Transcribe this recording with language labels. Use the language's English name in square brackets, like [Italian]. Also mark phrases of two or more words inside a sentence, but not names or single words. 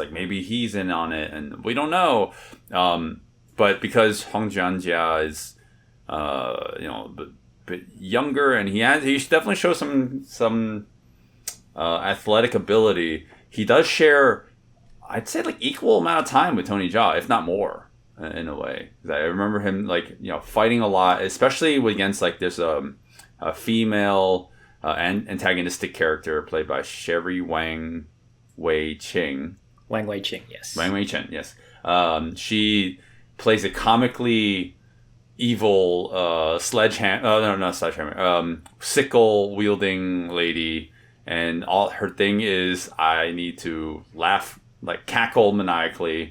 [English] Like, maybe he's in on it, and we don't know. But because Hong Jianjia is, a bit younger, and he definitely shows some athletic ability. He does share, I'd say, like equal amount of time with Tony Jaa, if not more. In a way, I remember him fighting a lot, especially against like this a female antagonistic character played by Sherry Wang Wei Ching. Wang Wei Ching, yes. Wang Wei Ching, yes. She plays a comically evil sickle wielding lady, and all her thing is, I need to laugh, like cackle maniacally.